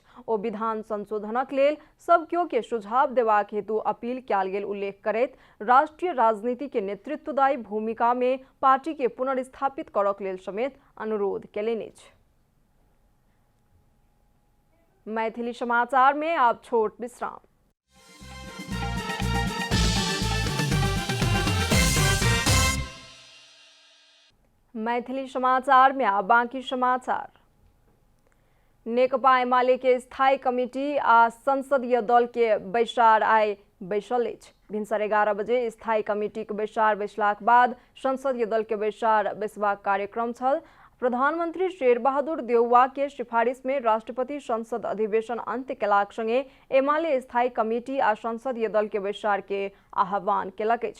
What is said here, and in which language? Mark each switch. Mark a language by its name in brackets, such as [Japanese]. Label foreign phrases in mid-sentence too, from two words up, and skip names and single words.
[Maithili] ओ विधान संशोधनक लेल सब केओ के सुझाव देबाक हेतु अपील कयल गेल उल्लेख करैत राष्ट्रीय राजनीति के नेतृत्वदायी भूमिका में पार्टी के पुनर्स्थापित करक लेल समेत अनुरोध केलनि अछि। मैथिली समाचार में आप छोट विश्राम। मैथिली समाचार में आ बाकी समाचार। नेकपा एमाले के स्थायी कमिटी आ संसदीय दल के बैसार आइ बैसल अछि। भिनसर 11 बजे स्थायी कमिटी के बैसार बैसलाक बाद संसदीय दल के बैसार बैसबाक कार्यक्रम छल। प्रधानमंत्री शेर बहादुर देउवा के सिफारिश में राष्ट्रपति संसद अधिवेशन अंत्य केलाक संगे एमाले स्थायी कमिटी आ संसदीय दल के बैसार के आह्वान केलक अछि।